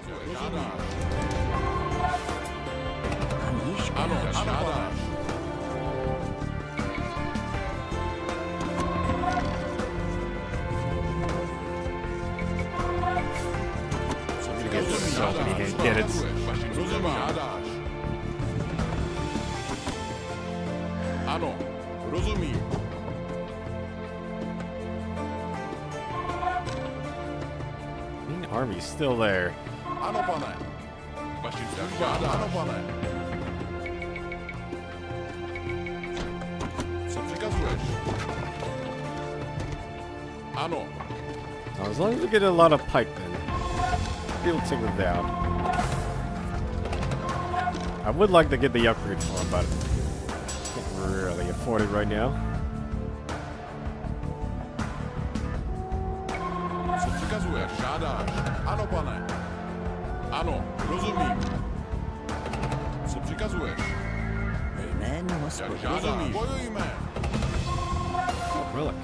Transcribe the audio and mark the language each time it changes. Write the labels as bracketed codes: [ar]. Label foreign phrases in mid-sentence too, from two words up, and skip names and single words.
[en] Get so many hit cannons. [cs] Ano, rozumím. [en] Main army's still there. [cs] Ano, pane. Vašim službám. Ano, pane. Co přikazuješ? Ano. [en] Now, as long as we get a lot of pikemen, we'll take them down. I would like to get the upgrade for them, but can't really afford it right now. [cs] Co přikazuješ? Žádáš? Ano, pane. Ano, rozumím. Co přikazuješ? Jméno Jak Hospodina. žádáš? Bojujme. [en] Relic.